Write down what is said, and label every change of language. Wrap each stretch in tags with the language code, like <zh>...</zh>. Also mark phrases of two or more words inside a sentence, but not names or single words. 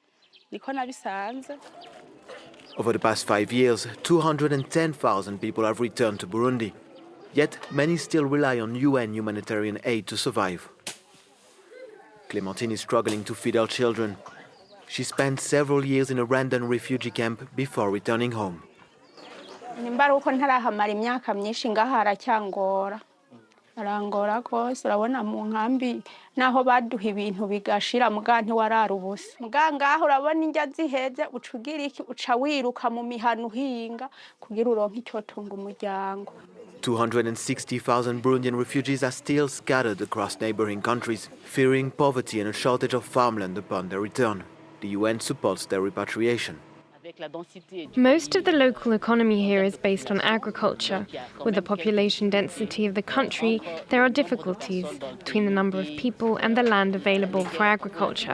<en>Over the past 5 years, 210,000 people have returned to Burundi. Yet, many still rely on UN humanitarian aid to survive. Clémentine is struggling to feed her children. She spent several years in a Rwandan refugee camp before returning home.</en> <rn>arangora rwose urabona mu nkambi naho baduha ibintu bigashira muga ntiwarara ubusa muga ngaho urabona indya ziheze ucugira iki uca wiruka mu mihano uhinga kugira uronke icyo tunga umuryango.</rn> <en>260,000 Burundian refugees are still scattered across neighboring countries, fearing poverty and a shortage of farmland upon their return. The UN supports their repatriation. Most of the local economy here is based on agriculture. With the population density of the country, there are difficulties between the number of people and the land available for agriculture.</en>